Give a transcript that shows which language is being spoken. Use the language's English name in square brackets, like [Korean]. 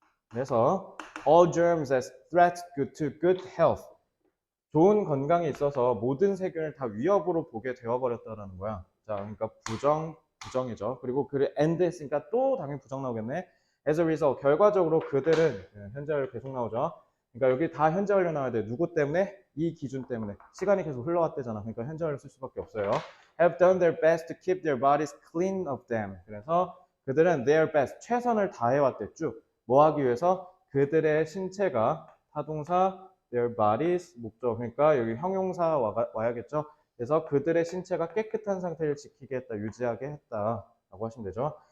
[Korean] 그래서 [English] all germs as threats to good health, [Korean] 좋은 건강에 있어서 모든 세균을 다 위협으로 보게 되어버렸다는 거야. 자, 그러니까 부정이죠. 그리고 그 and 했으니까 또 당연히 부정 나오겠네. [English] as a result, [Korean] 결과적으로 그들은, 현재 완료 계속 나오죠. 그러니까 여기 다 현재 완료 나와야 돼. 누구 때문에? 이 기준 때문에. 시간이 계속 흘러왔대잖아. 그러니까 현재 완료 쓸 수밖에 없어요. [English] have done their best to keep their bodies clean of them. [Korean] 그래서 그들은 [English] their best, [Korean] 최선을 다해왔대. 쭉. 뭐 하기 위해서? 그들의 신체가, 타동사 [English] their bodies, [Korean] 목적, 그러니까 여기 형용사 와야겠죠. 그래서 그들의 신체가 깨끗한 상태를 지키게 했다, 유지하게 했다라고 하시면 되죠.